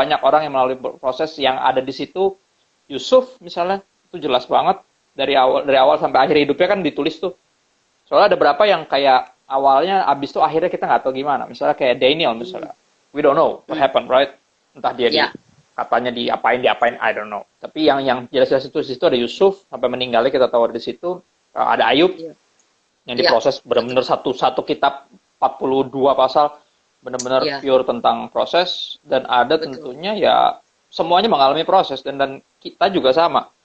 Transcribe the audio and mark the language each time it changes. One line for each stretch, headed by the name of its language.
Indonesian: banyak orang yang melalui proses yang ada di situ. Yusuf misalnya, itu jelas banget. Dari awal sampai akhir hidupnya kan ditulis tuh. Soalnya ada beberapa yang kayak awalnya, abis itu akhirnya kita nggak tahu gimana. Misalnya kayak Daniel misalnya.
English: We don't know what happened, right?
Indonesian: Entah dia Ya. katanya diapain,
English: I don't know.
Indonesian: Tapi yang jelas-jelas itu di situ ada Yusuf sampai meninggalnya kita tahu di situ. Ada Ayub Iya. yang diproses benar-benar satu kitab 42 pasal benar-benar Iya. pure tentang proses, dan ada Betul. tentunya ya semuanya mengalami proses, dan kita juga sama.